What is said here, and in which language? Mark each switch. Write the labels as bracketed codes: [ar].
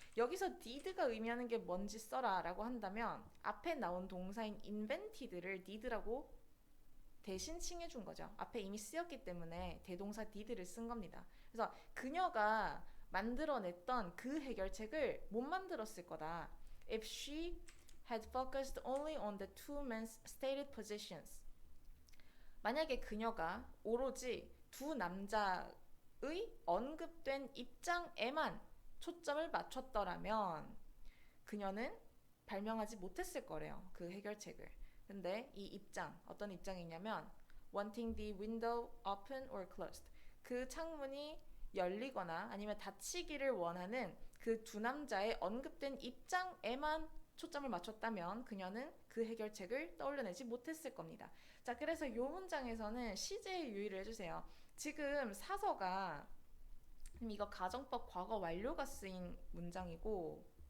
[ko] 여기서 did가 의미하는 게 뭔지 써라 라고 한다면 앞에 나온 동사인 invented를 did라고 대신 칭해준 거죠. 앞에 이미 쓰였기 때문에 대동사 did를 쓴 겁니다. 그래서 그녀가 만들어냈던 그 해결책을 못 만들었을 거다. [en] If she had focused only on the two men's stated positions. [ko] 만약에 그녀가 오로지 두 남자의 언급된 입장에만 초점을 맞췄더라면 그녀는 발명하지 못했을 거래요. 그 해결책을. 근데 이 입장, 어떤 입장이냐면 [en] wanting the window open or closed. [ko] 그 창문이 열리거나 아니면 닫히기를 원하는 그 두 남자의 언급된 입장에만 초점을 맞췄다면 그녀는 그 해결책을 떠올려내지 못했을 겁니다. 자, 그래서 이 문장에서는 시제에 유의를 해주세요. 지금 사서가 이거 가정법 과거 완료가 쓰인 문장이고